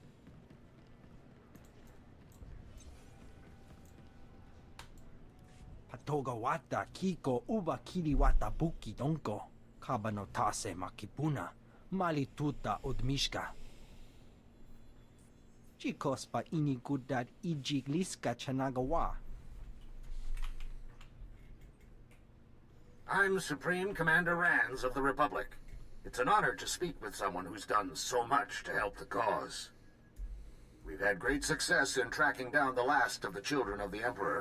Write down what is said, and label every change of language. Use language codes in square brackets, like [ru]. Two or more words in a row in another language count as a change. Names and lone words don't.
[en] Patogawata kiko uba kiliwata buki donko. Kabano tase makipuna. Malituta udmishka. Chikospa inigudad ijigliska chanagawa. I'm Supreme Commander Rands of the Republic. It's an honor to speak with someone who's done so much to help the cause. We've had great success in tracking down the last of the children of the Emperor.